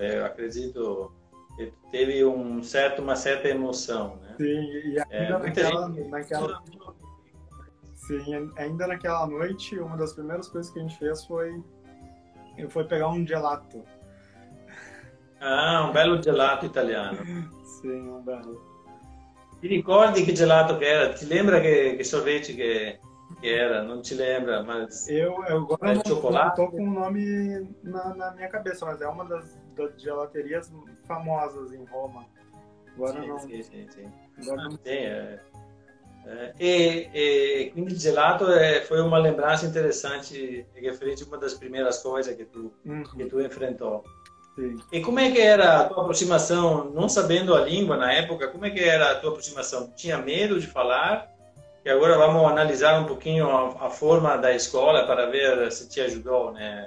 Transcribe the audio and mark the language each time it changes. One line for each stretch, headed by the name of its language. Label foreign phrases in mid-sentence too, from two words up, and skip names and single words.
Portuguese: Eu acredito que teve uma certa emoção, né? Sim, e ainda Muita sim, ainda naquela noite, uma das primeiras coisas que a gente fez foi pegar um gelato. um belo gelato italiano. Sim, um belo.
Italian: Ti ricordi che gelato che era? Ti lembra che sorvete che era? Non ti lembra, mas
Portuguese: Eu agora é não chocolate? tô com o nome na minha cabeça, mas é uma das gelaterias famosas em Roma. Agora Sì, não.
Italian: sì, sì, sì.
Portuguese: Agora não.
Italian: Sì, e quindi il gelato
Portuguese: foi uma lembrança interessante referente a uma das primeiras coisas que Uhum, tu enfrentou. sim. E como é que era a tua aproximação, não sabendo a língua na época, como é que era a tua aproximação? Tinha medo de falar? E agora vamos analisar um pouquinho a forma da escola para ver se te ajudou, né?